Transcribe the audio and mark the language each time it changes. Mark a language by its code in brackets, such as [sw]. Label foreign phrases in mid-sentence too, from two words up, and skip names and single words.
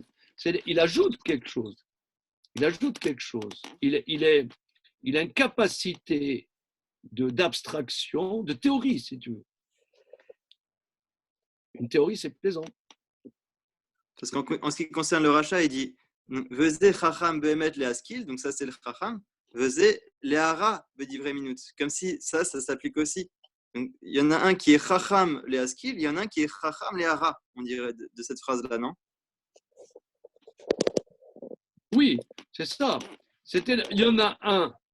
[fr] Il ajoute quelque chose. Il ajoute quelque chose. Il a une capacité d'abstraction, de théorie, si tu veux. Une théorie, c'est plaisant. Parce qu'en ce qui concerne le rachat, il dit [he] וזה חכם באמת להשכיל, [fr] donc ça c'est le chacham. [he] וזה להרע בדברי מינות. [fr] Comme si ça s'applique aussi. Donc, il y en a un qui est [he] חכם להשכיל, [fr] il y en a un qui est [he] חכם להרע, [fr] on dirait de cette phrase-là, non? Oui, c'est ça. Il y en a un.